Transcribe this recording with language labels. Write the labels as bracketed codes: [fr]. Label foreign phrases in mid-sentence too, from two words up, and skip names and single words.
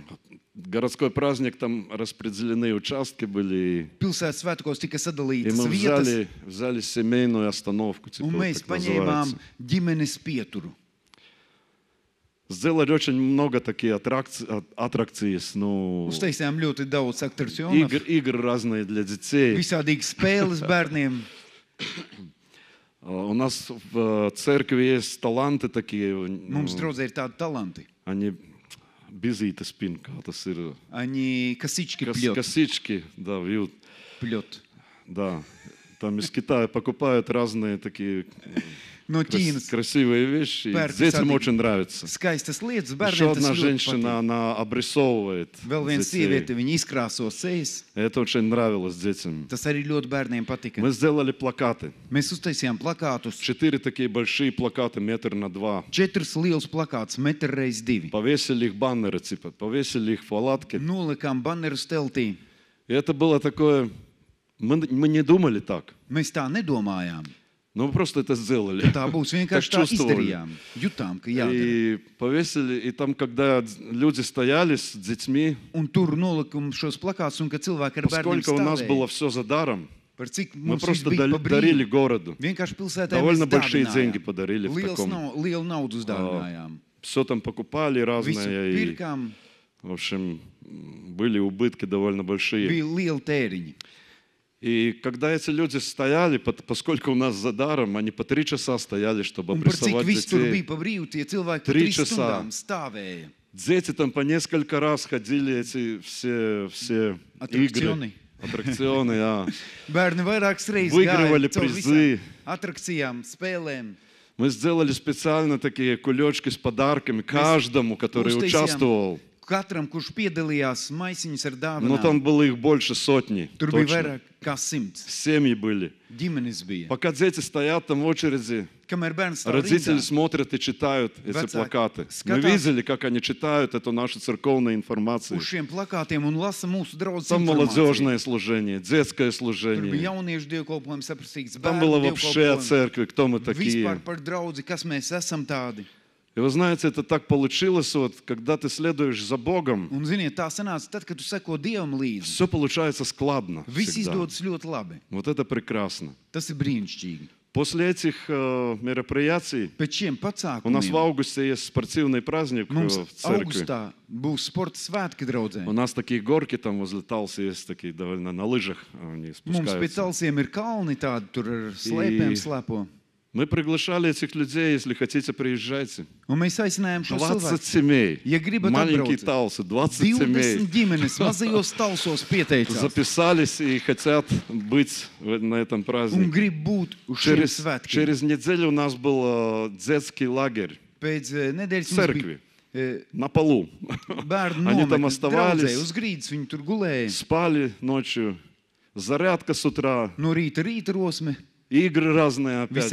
[ru] Городской праздник, там распределены участки были. [lv] Pilsētas svētkos tika [ru] И [lv] sadalītas [ru] мы [lv] vietas, [ru] взяли семейную остановку, типа, [lv] un [ru] вот [lv] mēs [ru] так [lv] paņēmām [ru] называется. [lv] ģimenes pieturu. [ru] Сделали очень много таких аттракций, ну, [lv] Uztaisījām ļoti daudz atrakcionu, [ru] игр разные для детей. [lv] visādīgas spēles bērniem. [ru] У нас в церкви есть таланты такие. [lv] Mums draudzē ir tādi talanti. Они bizīte spinka, tas ir [ru] Они косички плет. косички, да, вьют, Плет. да. Там из Китая покупают разные такие [lv] No Ķīnas. [ru] красивые вещи. [lv] Pērk [ru] Детям [lv] visādīgi [ru] очень нравится. [lv] Skaistas lietas [ru] Еще [lv] bērniem tas [ru] одна [lv] ļoti [ru] женщина, [lv] patīk. [ru] она обрисовывает [lv] Vēl viena [ru] детей. [lv] sieviete, viņa izkrāso sejas. [ru] Это очень нравилось детям. [lv] Tas arī ļoti bērniem patika. [ru] Мы сделали плакаты. [lv] Mēs uztaisījām plakātus. [ru] 4 такие большие плакаты, 1,2 метра. [lv] 4 liels plakāts, 1x2. [ru] Повесили их баннеры, типа, повесили их в палатке. [lv] Nolikām bannerus teltī. [ru] И это было такое... Мы не думали так. [lv] Mēs tā nedomājām. [ru] Но мы просто это сделали. [lv] Tā būs vienkārši tā [ru] Так чувствовали. [lv] izdarījām. Jutām, ka jādara. [ru] И повесили, и там, когда люди стояли с детьми, [lv] Un tur nolikām šos plakātus, un kad cilvēki ar bērniem [ru] поскольку у нас было [lv] stāvēja, [ru] все за даром, [lv] par cik [ru] мы [lv] mums viss [ru] просто [lv] bija pa [ru] дарили [lv] brīvu. [ru] городу. [lv] Vienkārši pilsētā [ru] Довольно [lv] mēs [ru] большие [lv] dāvinājām. [ru] деньги подарили в таком. [lv] Lielu naudu uzdāvinājām. [ru] Все там покупали [lv] Visu [ru] разное. И, [lv] pirkām, [ru] в общем, были убытки довольно большие. [lv] bija lieli tēriņi. [ru] И когда эти люди стояли, поскольку у нас за даром, они по 3 часа стояли, чтобы [lv] Un par cik [ru] обрисовать [lv] viss tur bija [ru] детей. [lv] pa brīvu, tie cilvēki pa 3 3 [ru] часа. [lv] stundām stāvēja. [ru] Дети там по несколько раз ходили эти все Аттракционы. игры. Аттракционы, да. [lv] Bērni vairākas reizes [ru] Выигрывали [lv] gāja caur [ru] призы. [lv] visām atrakcijām, spēlēm. [ru] Мы сделали специально такие кулечки с подарками каждому, который [lv] uztaisījām [ru] участвовал. [lv] Katram, kurš piedalījās, maisiņus ar [ru] Но там [lv] dāvanām. [ru] было их больше сотни. [lv] Tur bija [ru] Точно. [lv] vairāk kā 100. [ru] Семьи были. [lv] Ģimenes bija. [ru] Пока дети стоят там в очереди, [lv] Kamēr bērns stāv [ru] родители [lv] rindā, [ru] смотрят и читают эти Вацак плакаты. Мы [lv] скатās [ru] видели, как они читают эту нашу церковную информацию. [lv] uz šiem plakātiem un lasa mūsu draudzes [ru] Там [lv] informāciju. [ru] молодежное служение, детское [lv] Tur bija [ru] служение. [lv] jauniešu dievkalpojums, aprakstīts [ru] Там [lv] bērnu [ru] было вообще о [lv] dievkalpojums. [ru] церкви, кто мы такие. [lv] Vispār par draudzi, kas mēs esam tādi. [ru] И вы знаете, это так получилось, вот, когда ты следуешь за Богом, [lv] Un ziniet, tā sanāca tad, kad tu seko Dievam līdzi. [ru] все получается складно. [lv] Viss [ru] всегда. [lv] izdodas ļoti labi. [ru] Вот это прекрасно. [lv] Tas ir brīnišķīgi. [ru] После этих мероприятий [lv] Pēc šiem [ru] у нас в [lv] pasākumiem [ru] августе есть спортивный праздник [lv] mums [ru] в церкви. [lv] augustā būs sporta svētki draudzē. [ru] У нас такие горки там возле Талсы есть, такие довольно на лыжах они [lv] Mums pēc [ru] спускаются. [lv] Talsiem ir kalni tādi, tur ar slēpēm I- slēpo. [ru] Мы приглашали этих людей, если хотите, приезжайте. [lv] Un mēs aicinājām šos 20 cilvēkus. [ru] семей, [lv] Ja gribat [ru] маленькие [lv] atbraukt, [ru] Талсы, 20 семей [lv] 20 ģimenes mazajos Talsos pieteicās [ru] записались и хотят быть на этом [lv] un [ru] празднике. [lv] grib būt uz šiem [ru] Через, [lv] svētkiem. [ru] через неделю у нас был детский лагерь [lv] Pēc nedēļas [ru] в [lv] mums [ru] церкви, [lv] bija [ru] на полу. [lv] bērnu [ru] Они там [lv] nometne [ru] оставались. [lv] draudzē, uz grīdas viņi tur gulēja. [ru] Spали ночью, зарядка с утра, [lv] No rīta rosme, [ru] игры разные опять же.